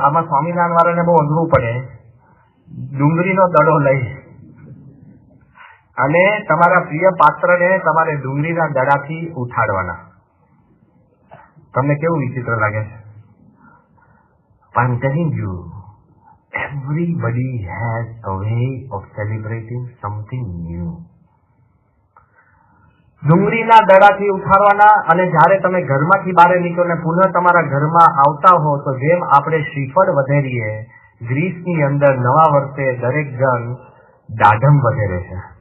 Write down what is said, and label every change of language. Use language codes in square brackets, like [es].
[gu] આમાં સ્વામિનારાયણ વાળાને બહુ અઘરું પડે. ડુંગળીનો દડો લઈ અને તમારા પ્રિય પાત્રને તમારે ડુંગળીના દડાથી ઉઠાડવાના. તમને કેવું વિચિત્ર લાગે છે? [en] I'm telling you, everybody has a way of celebrating something new. [gu] ડુંગળીના દડાથી ઉઠાડવાના. અને જયારે તમે ઘરમાંથી બહાર નીકળો ને પુનઃ તમારા ઘરમાં આવતા હો, તો જેમ આપણે શ્રીફળ વધેરીએ, ગ્રીસની અંદર નવા વર્ષે દરેક જણ દાઢમ વધેરે છે.